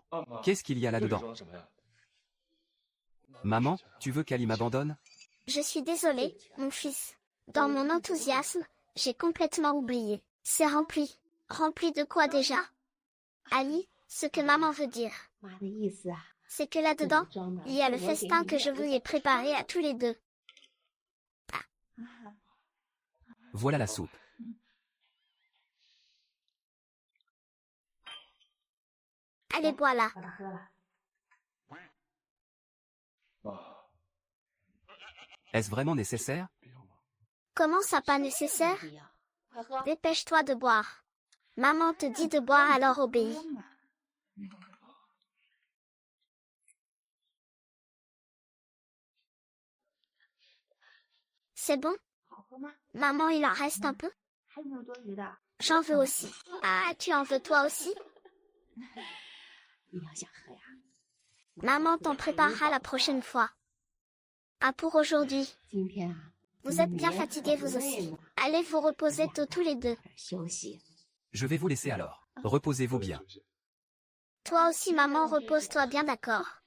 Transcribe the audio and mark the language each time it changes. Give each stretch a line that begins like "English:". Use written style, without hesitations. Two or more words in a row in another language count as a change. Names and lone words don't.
French: Qu'est-ce qu'il y a là-dedans? Maman, tu veux qu'Ali m'abandonne? Je suis désolée, mon fils. Dans mon enthousiasme, j'ai complètement oublié. C'est rempli. Rempli de quoi déjà? Ali, ce que maman veut dire,
Chinese: 妈的意思啊，
French: c'est que là-dedans,
Chinese: 这么装的
French: il y a le
Chinese: 我给
French: festin
Chinese: 你
French: que je vous ai préparé à tous les deux. Voilà la soupe. Allez, voilà.
Chinese: 把它喝了。
French: Est-ce vraiment nécessaire? Comment ça pas nécessaire?
Chinese: 不要，快喝。
French: Dépêche-toi de boire. Maman te dit de boire, alors obéis. C'est bon?
Chinese: 好喝吗？
French: Maman, il en reste un peu?
Chinese: 还有没有多余的？
French: J'en veux aussi. Ah, tu en veux toi aussi?
Chinese: 你要想喝呀？
French: Maman t'en préparera la prochaine fois. Ah, pour aujourd'hui.
Chinese: 今天啊，
French: Vous êtes bien fatigués vous aussi. Allez vous reposer tôt tous les deux.
Chinese: 休息。
French: Je vais vous laisser alors. Reposez-vous bien. Toi aussi maman, repose-toi bien, d'accord?